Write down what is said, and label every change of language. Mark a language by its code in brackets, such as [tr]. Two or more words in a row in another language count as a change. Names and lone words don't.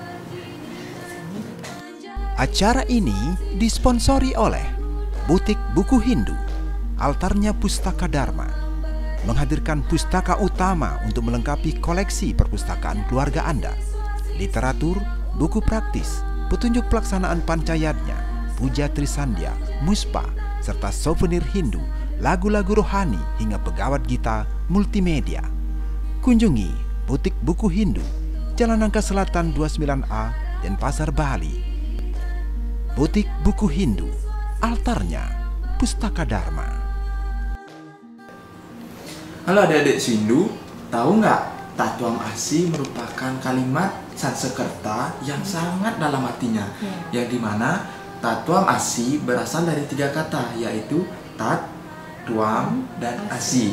[id] Acara ini disponsori oleh Butik Buku Hindu, Altarnya Pustaka Dharma, menghadirkan pustaka utama untuk melengkapi koleksi perpustakaan keluarga Anda, literatur, buku praktis, petunjuk pelaksanaan pancayatnya, puja Trisandya, muspa, serta souvenir Hindu, lagu-lagu rohani hingga pegawat gita multimedia. Kunjungi Butik Buku Hindu, Jalan Nangka Selatan 29A, Denpasar, Bali. Butik Buku Hindu, Altarnya Pustaka Dharma. Halo adik-adik Swindu, tahu nggak Tatuam Asi merupakan kalimat Sanskerta yang sangat dalam artinya, yang dimana Tatuam Asi berasal dari 3 kata, yaitu tat, tuam, dan asi.